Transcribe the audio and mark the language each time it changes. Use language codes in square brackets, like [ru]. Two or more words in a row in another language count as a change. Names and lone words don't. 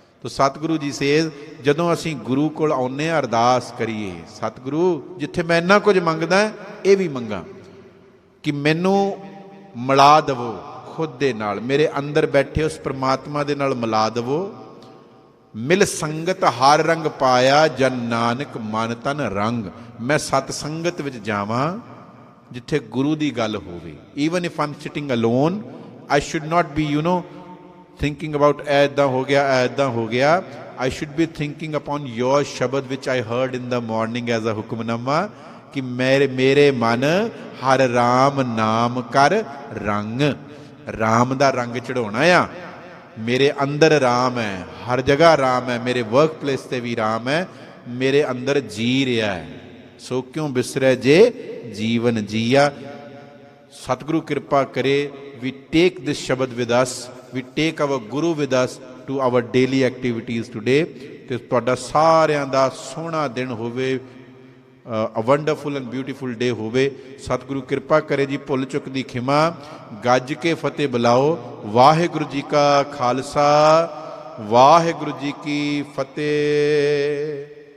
[pa] ਤੋ ਸਤਿਗੁਰੂ ਜੀ ਸੇਜ਼ ਜਦੋਂ ਅਸੀਂ ਗੁਰੂ ਕੋਲ ਆਉਂਦੇ ਹਾਂ ਅਰਦਾਸ ਕਰੀਏ, ਸਤਿਗੁਰੂ ਜਿੱਥੇ ਮੈਂ ਇੰਨਾ ਕੁਝ ਮੰਗਦਾ ਇਹ ਵੀ ਮੰਗਾ ਕਿ ਮੈਨੂੰ ਮਿਲਾ ਦੇਵੋ ਖੁਦ ਦੇ ਨਾਲ, ਮੇਰੇ ਅੰਦਰ ਬੈਠੇ ਉਸ ਪ੍ਰਮਾਤਮਾ ਦੇ ਨਾਲ ਮਿਲਾ ਦੇਵੋ। ਮਿਲ ਸੰਗਤ ਹਰ ਰੰਗ ਪਾਇਆ, ਜਨ ਨਾਨਕ ਮਨ ਤਨ ਰੰਗ। ਮੈਂ ਸਤ ਸੰਗਤ ਵਿੱਚ ਜਾਵਾਂ ਜਿੱਥੇ ਗੁਰੂ ਦੀ ਗੱਲ ਹੋਵੇ। [en] Even if I'm sitting alone, I should not be thinking about [pa] ਐਦਾਂ ਹੋ ਗਿਆ ਐਦਾਂ ਹੋ ਗਿਆ। [en] I should be thinking upon your शब्द which I heard in the morning as a हुक्मनामा [pa] ਕਿ ਮੇਰੇ ਮਨ ਹਰਿ ਰਾਮ ਨਾਮ ਕਰਿ ਰੰਗੁ। ਰਾਮ ਦਾ ਰੰਗ ਚੜ੍ਹਾਉਣਾ ਆ, ਮੇਰੇ ਅੰਦਰ ਰਾਮ ਹੈ, ਹਰ ਜਗ੍ਹਾ ਰਾਮ ਹੈ, ਮੇਰੇ [en] work place [pa] ਤੇ ਵੀ ਰਾਮ ਹੈ, ਮੇਰੇ ਅੰਦਰ ਜੀ ਰਿਹਾ ਹੈ। ਸੋ ਕਿਉਂ ਬਿਸਰੈ ਜੇ ਜੀਵਨ ਜਿਆ। ਸਤਿਗੁਰੂ ਕਿਰਪਾ ਕਰੇ, [en] we take this शब्द with us, we take our Guru with us to our daily activities today। [pa] ਤੇ ਤੁਹਾਡਾ ਸਾਰਿਆਂ ਦਾ ਸੋਹਣਾ ਦਿਨ ਹੋਵੇ, [en] a wonderful and beautiful day ਹੋਵੇ। [pa] ਸਤਿਗੁਰੂ ਕਿਰਪਾ ਕਰੇ ਜੀ, ਭੁੱਲ ਚੁੱਕ ਦੀ ਖਿਮਾ। ਗੱਜ ਕੇ ਫਤਿਹ ਬੁਲਾਓ। ਵਾਹਿਗੁਰੂ ਜੀ ਕਾ ਖਾਲਸਾ, ਵਾਹਿਗੁਰੂ ਜੀ ਕੀ ਫਤਿਹ।